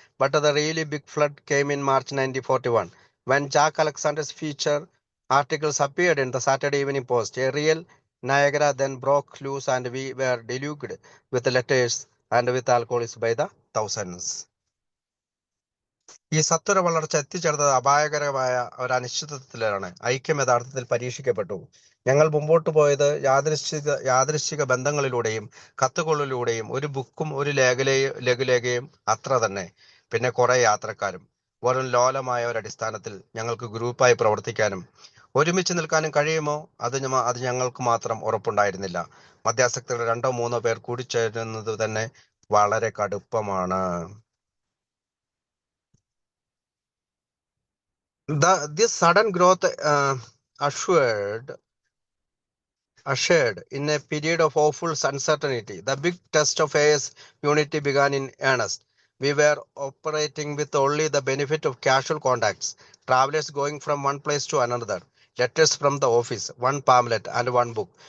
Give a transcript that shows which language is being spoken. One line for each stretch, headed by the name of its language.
English: But the really big flood came in March 1941, when Jack Alexander's feature articles appeared in the Saturday Evening Post. A real Niagara then broke loose, and we were deluged with letters and with alcoholics by the thousands.
Malayalam: ഈ സത്വര വളർച്ച എത്തിച്ചേർന്നത് അപായകരമായ ഒരു അനിശ്ചിതത്വത്തിലാണ്. ഐക്യം യഥാർത്ഥത്തിൽ പരീക്ഷിക്കപ്പെട്ടു. ഞങ്ങൾ മുമ്പോട്ട് പോയത് യാദൃശ്ചിക ബന്ധങ്ങളിലൂടെയും കത്തുകളിലൂടെയും, ഒരു ബുക്കും ഒരു ലഘുലേഖയും അത്ര തന്നെ, പിന്നെ കുറെ യാത്രക്കാരും. വെറും ലോലമായ ഒരു അടിസ്ഥാനത്തിൽ ഞങ്ങൾക്ക് ഗ്രൂപ്പായി പ്രവർത്തിക്കാനും ഒരുമിച്ച് നിൽക്കാനും കഴിയുമോ? അത് ഞങ്ങൾക്ക് മാത്രം ഉറപ്പുണ്ടായിരുന്നില്ല. മദ്യാസക്തിയുടെ 2-3 പേർ കൂടിച്ചേരുന്നത് തന്നെ വളരെ കടുപ്പമാണ്.
English: This sudden growth ushered in a period of awful uncertainty. The big test of AS unity began in earnest. We were operating with only the benefit of casual contacts, travelers going from one place to another, letters from the office, one pamphlet, and one book.